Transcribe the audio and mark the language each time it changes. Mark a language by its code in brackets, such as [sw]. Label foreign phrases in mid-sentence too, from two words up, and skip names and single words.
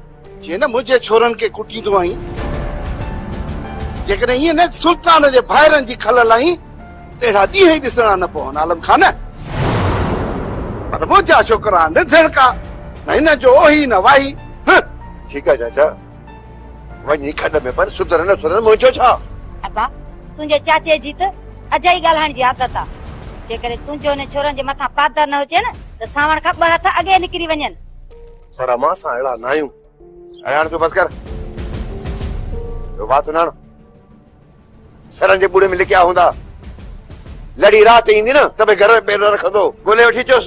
[sd] जीअं न मुंहिंजे छोरनि खे कुटींदो आहीं, जेकॾहिं ईअं न सुल्तान जे भाइरनि जी खल लाहीं तहिड़ा ॾींहं ई ॾिसणा न पवनि आलम खान। पर मुंहिंजा छोकिरा न झड़का, न हिन जो ओही न वाही। ठीकु आहे चाचा, वञी खॾ में पर सुधर न सुधर मुंहिंजो छा। अबा तुंहिंजे चाचे जी त अजाई ॻाल्हाइण जी आदत आहे। जेकॾहिं तुंहिंजो ने छोरनि जे मथां पादर न हुजे न त सावण खां 2 हथ अॻे निकिरी वञनि। पर अमां सां अहिड़ा न आहियूं। अरे हाणे तूं बसि कर, बात सुञाण। सरनि जे बूढ़े में लिखिया हूंदा, लड़ी रात ईंदी न त भई घर में पेर न रखंदो, ॻोल्हे वठी अचोसि।